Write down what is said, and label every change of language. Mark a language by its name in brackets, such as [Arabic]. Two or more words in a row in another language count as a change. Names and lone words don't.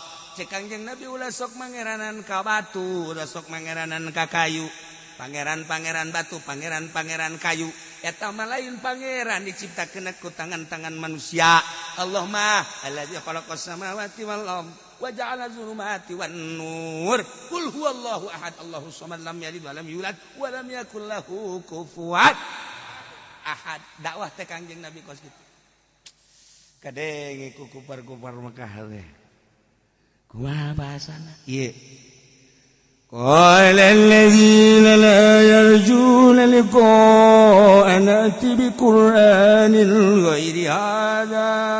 [Sundanese] Cek Kangjeng Nabi ulah sok mangeranan ka batu, ulah sok mangeranan ka kayu. Pangeran-pangeran batu, pangeran-pangeran kayu. Eta mah lain pangeran diciptakeun ku tangan-tangan manusia. [Arabic] Allah mah الذي خلق السماوات والأرض وجعل الظلمات والنور. قل هو الله أحد الله الصمد, لم يلد ولم يولد ولم يكن له كفوا أحد. [Sundanese] Dakwah teh Kangjeng Nabi kos kitu. Kadenge ku kupar-kupar Mekah teh. Kumaha bahasana? Ieu. [Arabic] قال الذين لا يرجون لقاءنا ائت بقرآن غير هذا.